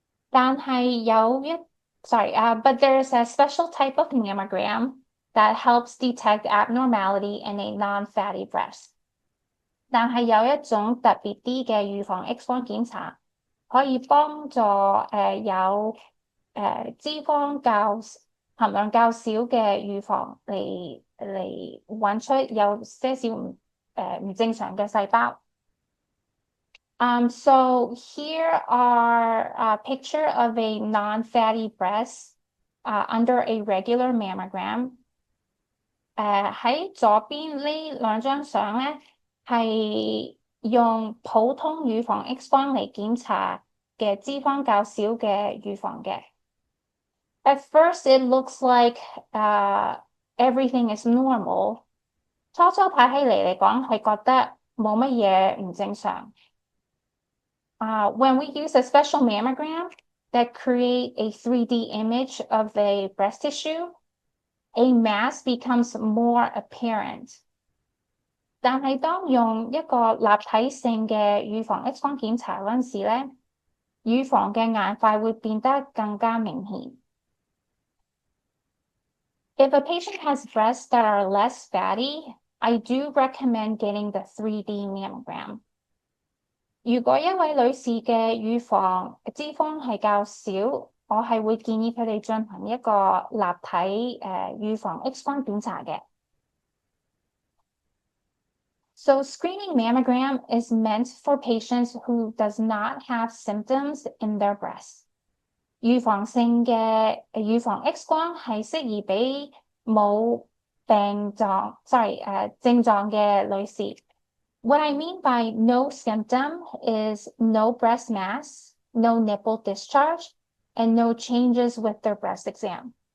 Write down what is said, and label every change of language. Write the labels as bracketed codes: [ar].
[yue] 但係 [en] but there's a special type of mammogram that helps detect abnormality in a non-fatty breast. [yue] 但係有一種特別啲嘅乳房 X 光檢查，可以幫助有脂肪含量較少嘅乳房嚟揾出有些少唔正常嘅細胞。 [en] So here are a picture of a non-fatty breast under a regular mammogram。 [yue] 喺左邊呢兩張相咧，係用普通乳房 X 光嚟檢查嘅脂肪較少嘅乳房嘅。 [en] At first, it looks like everything is normal。 [yue] 初初睇起嚟講係覺得冇乜嘢唔正常。 [en] When we use a special mammogram that create a 3D image of a breast tissue, a mass becomes more apparent。 [yue] 但係當用一個立體性嘅乳房 X 光檢查嗰陣時咧，乳房嘅硬塊會變得更加明顯。 [en] If a patient has breasts that are less fatty, I do recommend getting the 3D mammogram。 [yue] 如果一位女士嘅乳房脂肪係較少，我係會建議佢哋進行一個立體乳房 X 光檢查嘅。 [en] So screening mammogram is meant for patients who does not have symptoms in their breasts。 [yue] 預防性嘅乳房 X 光係適宜俾冇症狀嘅女士。 [en] What I mean by no symptom is no breast mass, no nipple discharge, and no changes with their breast exam。